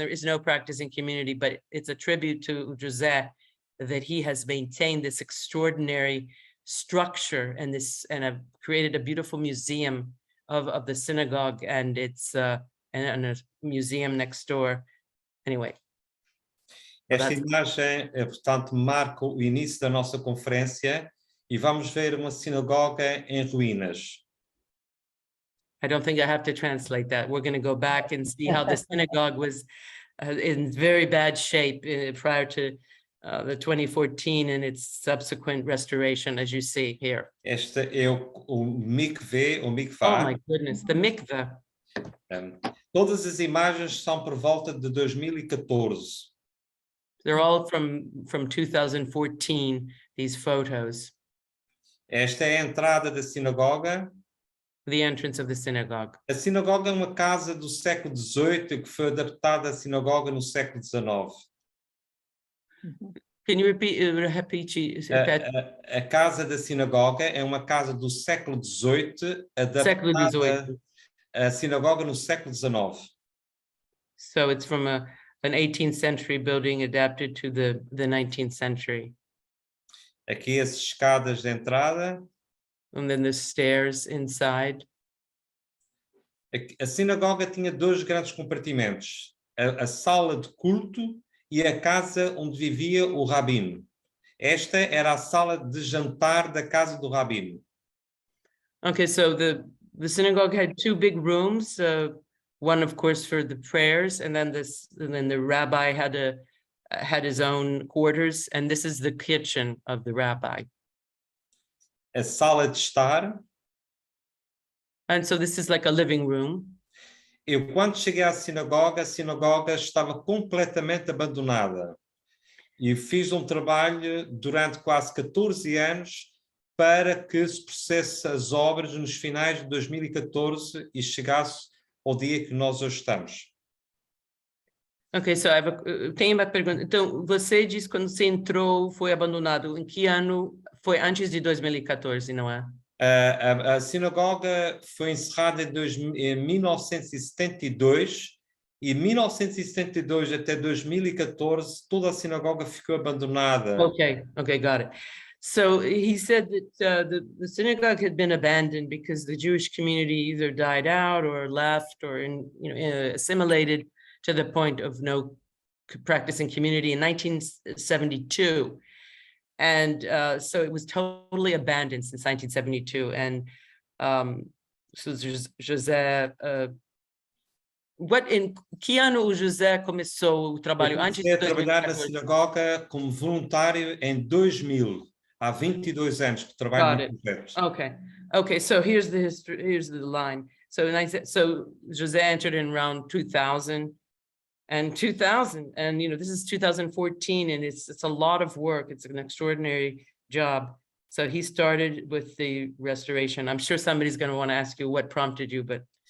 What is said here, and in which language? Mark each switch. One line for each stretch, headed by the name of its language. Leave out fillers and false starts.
English: There is no practicing community, but it's a tribute to José that he has maintained this extraordinary structure and have created a beautiful museum of the synagogue, and it's and a museum next door. Anyway.
Portuguese: Esta imagem, portanto, marca o início da nossa conferência, e vamos ver uma sinagoga em ruínas.
English: I don't think I have to translate that. We're going to go back and see how the synagogue was in very bad shape prior to the 2014 and its subsequent restoration, as you see here.
Portuguese: Este é o mikveh, ou mikvah.
English: Oh my goodness, the mikveh.
Portuguese: Todas as imagens são por volta de 2014.
English: They're all from 2014, these photos.
Portuguese: Esta é a entrada da sinagoga.
English: The entrance of the synagogue.
Portuguese: A sinagoga é uma casa do século XVIII que foi adaptada à sinagoga no século XIX.
English: Can you repeat?
Portuguese: A casa da sinagoga é uma casa do século XVIII adaptada à sinagoga no século XIX.
English: So it's from an 18th century building adapted to the 19th century.
Portuguese: Aqui as escadas de entrada.
English: And then the stairs inside.
Portuguese: A sinagoga tinha dois grandes compartimentos: a sala de culto e a casa onde vivia o rabino. Esta era a sala de jantar da casa do rabino.
English: Okay, so the synagogue had two big rooms. One, of course, for the prayers, and then the rabbi had his own quarters, and this is the kitchen of the rabbi.
Portuguese: A sala de estar.
English: And so this is like a living room.
Portuguese: Eu, quando cheguei à sinagoga, a sinagoga estava completamente abandonada. E fiz um trabalho durante quase 14 anos para que se processasse as obras nos finais de 2014 e chegasse ao dia que nós hoje estamos. Ok, so tenho uma pergunta. Então, você disse que quando você entrou foi abandonado. Em que ano? Foi antes de 2014, não é? A sinagoga foi encerrada em 1972 e 1972 até 2014 toda a sinagoga ficou abandonada.
English: Okay, got it. So he said that the synagogue had been abandoned because the Jewish community either died out or left or assimilated to the point of no practicing community in 1972. And so it was totally abandoned since 1972.
Portuguese: And so José, em que ano o José começou o trabalho? Antes de 2014? Trabalhar na sinagoga como voluntário em 2000. Há 22 anos que trabalho no projeto.
English: Okay. So here's the history. Here's the line. So José entered in around 2000. And this is 2014, and it's a lot of work. It's an extraordinary job. So he started with the restoration. I'm sure somebody's going to want to ask you what prompted you, but